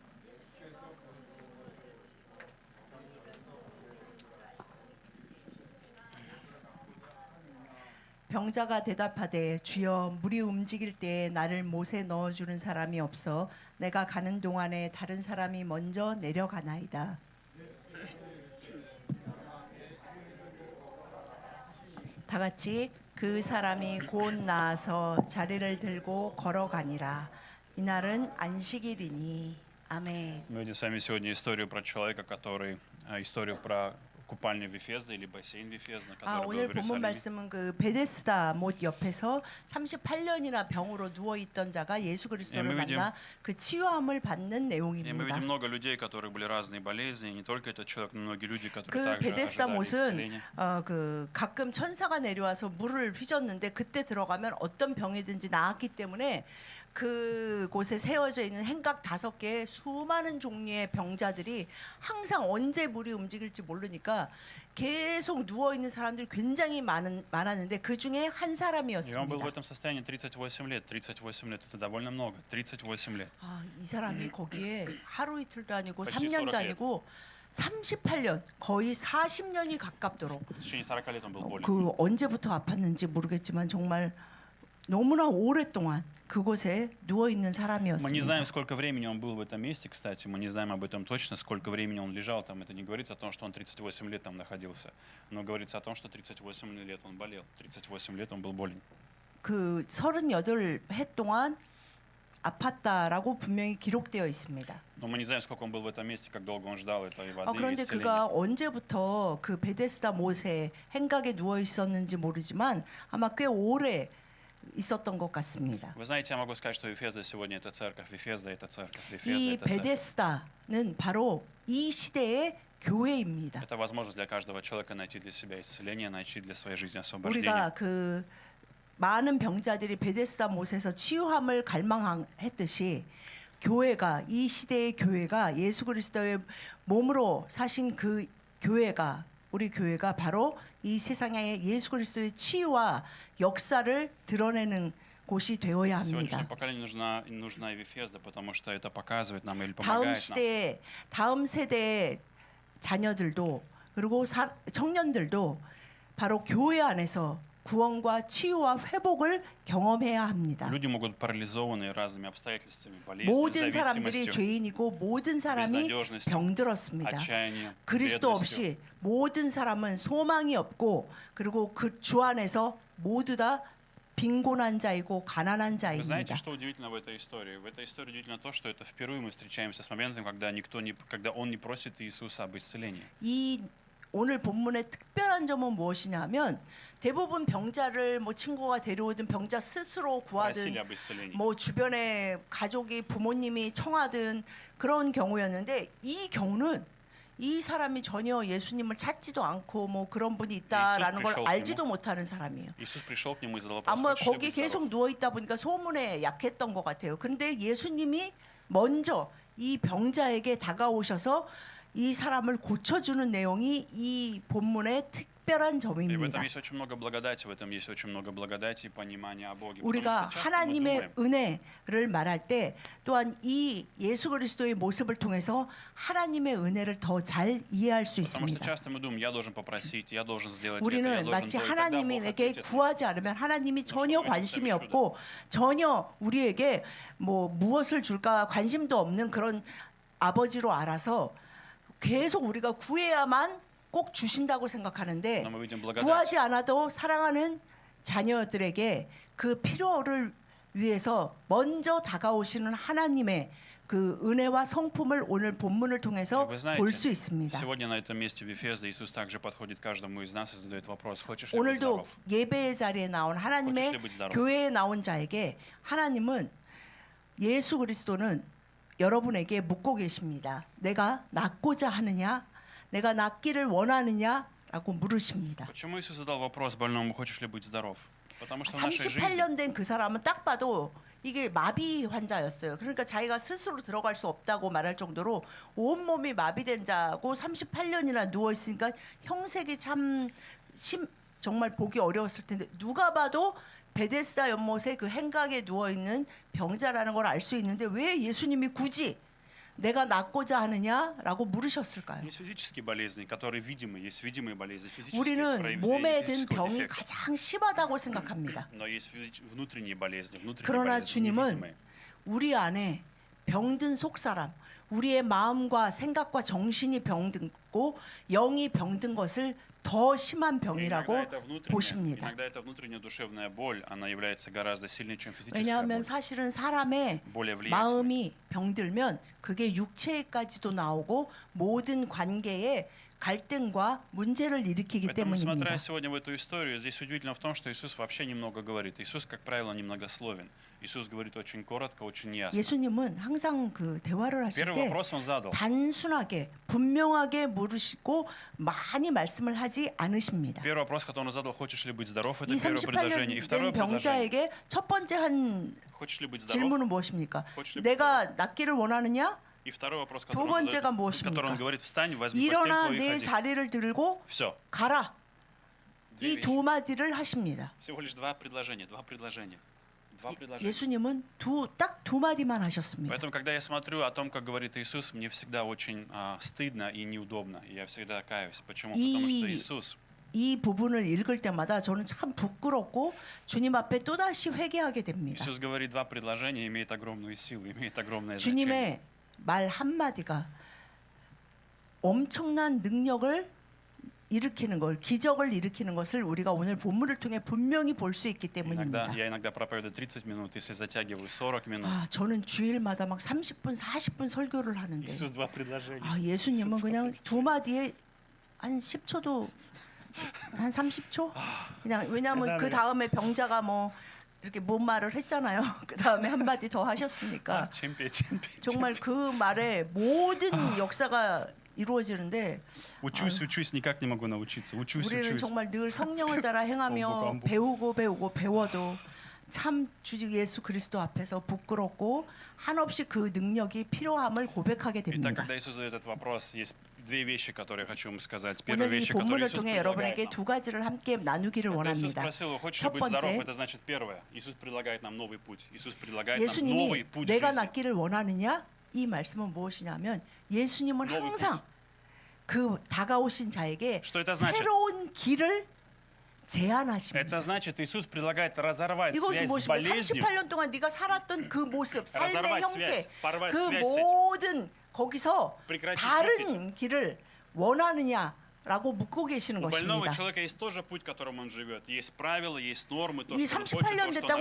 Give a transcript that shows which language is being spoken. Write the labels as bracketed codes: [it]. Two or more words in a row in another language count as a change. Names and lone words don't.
[ko] 병자가 대답하되 주여 물이 움직일 때에 나를 못에 넣어주는 사람이 없어 내가 가는 동안에 다른 사람이 먼저 내려가나이다. 다 같이 그 사람이 곧 나아서 자리를 들고 걸어가니라. 이날은 안식일이니. 아멘. [ru] Мы видим с вами сегодня историю про человека, который историю про купальню Вифезда или бассейн Вифезда, который был [ko] 오늘 [ru] в [ko] 본문 [ru] Иерусалиме. [ko] 말씀은 그 베데스다 못 옆에서 38년이나 병으로 누워 있던 자가 예수 그리스도를 [ru] мы видим- [ko] 만나 그 치유함을 받는 [ru] И мы [ko] 내용입니다. [ru] видим много людей, которых были разные болезни, и не только этот человек, но многие люди, которые [ko] 그 [ru] также [ko] 베데스다 [ru] ожидали [ko] 못은 [ru] исцеления. [ko] 그 가끔 천사가 내려와서 물을 휘젓는데 그때 들어가면 어떤 병이든지 나았기 때문에 그곳에 세워져 있는 행각 5개의 수많은 종류의 병자들이 항상 언제 물이 움직일지 모르니까 계속 누워 있는 사람들이 굉장히 많았는데 그 중에 한 [ru] И он был в [ko] 사람이었습니다. [ru] этом состоянии 38 лет. 38 лет это довольно много. 38 лет. [ko] 이 사람이 거기에 하루 이틀도 아니고 [ru] почти [ko] 3년도 40 아니고 38년 거의 40년이 가깝도록 [ru] В течение 40 лет он был болен. [ko] 그 언제부터 아팠는지 모르겠지만 정말 너무나 오랫동안 그곳에 누워 있는 [ru] Мы не [ko] 사람이었습니다. [ru] знаем, сколько времени он был в этом месте, кстати. Мы не знаем об этом точно, сколько времени он лежал там. Это не говорится о том, что он 38 лет там находился. Но говорится о том, что 38 лет он болел. 38 лет он был болен. [ko] 그 38해 동안 아팠다라고 분명히 기록되어 있습니다. [ru] Но мы не знаем, сколько он был в этом месте, как долго он ждал этой воды и [ko] 그런데 [ru] исцеления. [ko] 그가 언제부터 그 베데스다 못에 행각에 누워 있었는지 모르지만 아마 꽤 오래 있었던 것 같습니다. [ru] Вы знаете, я могу сказать, что Вифезда сегодня это церковь. Вифезда это церковь. Вифезда [ko] 이 [ru] это церковь. [ko] 베데스다는 바로 이 시대의 교회입니다. [ru] Это возможность для каждого человека найти для себя исцеление, найти для своей жизни освобождение. [ko] 우리가 그 많은 병자들이 베데스다 못에서 치유함을 갈망했듯이 교회가 이 시대의 교회가 예수 그리스도의 몸으로 사신 그 교회가 우리 교회가 바로 이 세상에 예수 그리스도의 치유와 역사를 드러내는 곳이 되어야 [ru] Сегодняшнему [ko] 합니다. [ru] поколению нужна и Вифезда, потому что это показывает нам или [ko] 다음 [ru] помогает нам. [ko] 시대에 다음 세대의 자녀들도 그리고 청년들도 바로 교회 안에서 구원과 치유와 회복을 경험해야 합니다. [ru] Люди могут парализованные разными обстоятельствами, болезнью, [ko] 모든 사람들이 [ru] зависимостью, [ko] 죄인이고 모든 사람이 병들었습니다. [ru] отчаянием, [ko] 그리스도 [ru] бедностью. [ko] 없이 모든 사람은 소망이 없고 그리고 그 주 안에서 모두 다 빈곤한 자이고 가난한 [ru] Вы знаете, [ko] 자입니다. [ru] что удивительно в этой истории? В этой истории удивительно то, что это впервые мы встречаемся с моментом, когда он не просит Иисуса об исцелении. [ko] 이 오늘 본문의 특별한 점은 무엇이냐면 대부분 병자를 뭐 친구가 데려오든 병자 스스로 [ru] Просили [ko] 구하든 [ru] об исцелении. [ko] 뭐 주변에 가족이 부모님이 청하든 그런 경우였는데 이 경우는 이 사람이 전혀 예수님을 찾지도 않고 뭐 그런 분이 있다라는 걸 예수 알지도 못하는 사람이에요. [ru] Иисус пришел к нему и задал вопрос, [ko] 아마 [ru] хочешь ли [ko] 거기 [ru] быть [ko] 계속 [ru] здоров? [ko] 누워 있다 보니까 소문에 약했던 것 같아요. 근데 예수님이 먼저 이 병자에게 다가오셔서 이 사람을 고쳐주는 내용이 이 본문의 특별한 [ru] И в [ko] 점입니다. [ru] этом есть очень много благодати, в этом есть очень много благодати и понимания о Боге. [ko] 우리가 [ru] Потому что часто мы [ko] 하나님의 [ru] думаем, [ko] 은혜를 말할 때 또한 이 예수 그리스도의 모습을 통해서 하나님의 은혜를 더 잘 이해할 수 [ru] потому что [ko] 있습니다. [ru] часто мы думаем, я должен попросить, я должен сделать это, я [ko] 우리는 [ru] должен [ko] 마치 [ru] то, и тогда Бог [ko] 하나님에게 [ru] ответит. [ko] 구하지 않으면 하나님이 전혀 관심이 없고 전혀 우리에게 뭐 무엇을 줄까 관심도 없는 그런 아버지로 알아서 계속 우리가 구해야만 꼭 주신다고 생각하는데 [ru] Но мы видим благодать. [ko] 구하지 않아도 사랑하는 자녀들에게 그 필요를 위해서 먼저 다가오시는 하나님의 그 은혜와 성품을 오늘 본문을 통해서 [ru] Вы знаете, [ko] 볼 수 있습니다. [ru] сегодня на этом месте Вифезда Иисус также подходит к каждому из нас и задает вопрос, хочешь ли быть [ko] 오늘도 [ru] здоров? [ko] 예배의 자리에 나온 하나님의 [ru] хочешь ли быть здоров? [ko] 교회에 나온 자에게 하나님은 예수 그리스도는 여러분에게 묻고 계십니다. 내가 낫고자 하느냐? 내가 낫기를 원하느냐라고 물으십니다. [ru] Почему Иисус задал вопрос больному, хочешь ли быть здоров? Потому что в нашей жизни [ko] 38년 된 그 사람은 딱 봐도 이게 마비 환자였어요. 그러니까 자기가 스스로 들어갈 수 없다고 말할 정도로 온몸이 마비된 자고 38년이나 누워 있으니까 형색이 참 정말 보기 어려웠을 텐데 누가 봐도 베데스다 연못에 그 행각에 누워 있는 병자라는 걸 알 수 있는데 왜 예수님이 굳이 내가 낫고자 하느냐라고 물으셨을까요? [ru] Есть физические болезни, которые видимы, есть видимые болезни, физические [ko] 우리는 몸에 든 [ru] физического [ko] 병이 [ru] дефекта. [ko] 가장 심하다고 생각합니다. [ru] Но есть внутренние болезни, внутренние [ko] 그러나 [ru] болезни [ko] 주님은 [ru] невидимые. [ko] 우리 안에 병든 속사람, 우리의 마음과 생각과 정신이 병든고 영이 병든 것을 더 심한 병이라고 보십니다. [ru] Иногда это внутренняя душевная боль, она является гораздо сильнее, чем физическая [ko] 왜냐하면 [ru] боль. [ko] 사실은 사람의 [ru] более влиятельной. [ko] 마음이 병들면 그게 육체까지도 나오고 모든 관계에 갈등과 문제를 일으키기 [ru] Поэтому, [ko] 때문입니다. [ru] смотря сегодня в эту историю, здесь удивительно в том, что Иисус вообще немного говорит. Иисус, как правило, немногословен. Иисус говорит очень коротко, очень ясно. [ko] 예수님은 항상 그 대화를 하실 [ru] Первый [ko] 때 [ru] вопрос он задал. [ko] 단순하게 분명하게 물으시고 많이 말씀을 하지 않으십니다. [ru] Первый вопрос, который он задал, хочешь ли быть здоров, это [ko] 이 [ru] первое предложение. И [ko] 38년 [ru] второе [ko] 된 [ru] предложение, [ko] 병자에게 첫 번째 한 [ru] хочешь ли быть здоров? [ko] 질문은 무엇입니까? [ru] хочешь ли быть [ko] 내가 낫기를 원하느냐? [ru] И второй вопрос, [ko] 두 [ru] который [ko] 번째가 [ru] он [ko] 무엇입니까? [ru] говорит, встань, возьми постель [ko] 일어나 [ru] твою и [ko] 내 [ru] ходи. [ko] 자리를 들고 [ru] Все. [ko] 가라. [ru] Две [ko] 이 두 [ru] вещи. [ko] 마디를 하십니다. [ru] Всего лишь два предложения. Два предложения. [ko] 예수님은 딱 두 마디만 하셨습니다. [ru] Поэтому, когда я смотрю о том, как говорит Иисус, мне всегда очень стыдно и неудобно. И я всегда каюсь. Почему? Потому что Иисус, [ko] 이 부분을 읽을 때마다 저는 참 부끄럽고 주님 앞에 또다시 회개하게 됩니다. [ru] Иисус говорит два предложения, имеет огромную силу, имеет огромное значение. [ko] 주님의 말 한마디가 엄청난 능력을 일으키는 걸, 기적을 일으키는 것을 우리가 오늘 본문을 통해 분명히 볼 수 있기 때문입니다. [ru] Я иногда проповедую 30 минут, если затягиваю 40 минут. [ko] 저는 주일마다 막 30분, 40분 설교를 하는데 [ru] Иисус два предложения. [ko] 예수님은 그냥 두 마디에 한 10초도 한 30초? 그냥 왜냐하면 그 다음에 병자가 뭐 이렇게 뭔 말을 했잖아요. 그 다음에 한 마디 더 하셨으니까 챔피언. 정말 그 말에 모든 역사가 이루어지는데 [ru] учусь, никак не могу научиться. [ko] 우리는 정말 늘 성령을 따라 행하며 반복. 배우고 배워도 참 주 예수 그리스도 앞에서 부끄럽고 한없이 그 능력이 필요함을 고백하게 [ru] Итак, [ko] 됩니다. [ru] когда Иисус задает этот вопрос, есть две вещи, которые я хочу вам сказать. Первая [ko] 오늘 이 [ru] вещь, которую [ko] 본문을 [ru] Иисус [ko] 통해 [ru] предлагает [ko] 여러분에게 [ru] нам. [ko] 두 가지를 함께 나누기를 [ru] Когда Иисус [ko] 원합니다. [ru] спросил его, хочешь ли [ko] 첫 [ru] быть здоров, [ko] 번째, [ru] это значит первое. Иисус предлагает нам новый путь. Иисус предлагает нам новый [ko] 예수님이 [ru] путь [ko] 내가 [ru] жизни. [ko] 낫기를 원하느냐? 이 말씀은 무엇이냐면 예수님은 [ru] новый [ko] 항상 그 다가오신 자에게 [ru] Что это значит? [ko] 새로운 길을 제안하십니다. [ru] Это значит, Иисус предлагает разорвать [ko] 이것이 [ru] связь с [ko] 무엇입니까? [ru] болезнью, [ko] 38년 동안 네가 살았던 그 모습, 삶의 [ru] разорвать [ko] 형태, [ru] связь, порвать [ko] 그 [ru] связь с этим. [ko] 모든 거기서 [ru] Прекратить [ko] 다른 길을 원하느냐라고 묻고 계시는 [ru] У больного [ko] 것입니다. [ru] человека есть тоже путь, которым он живет. Есть правила, есть нормы, то, [ko] 이 [ru] что он хочет, [ko] 38년 [ru] то, что [ko] 됐다고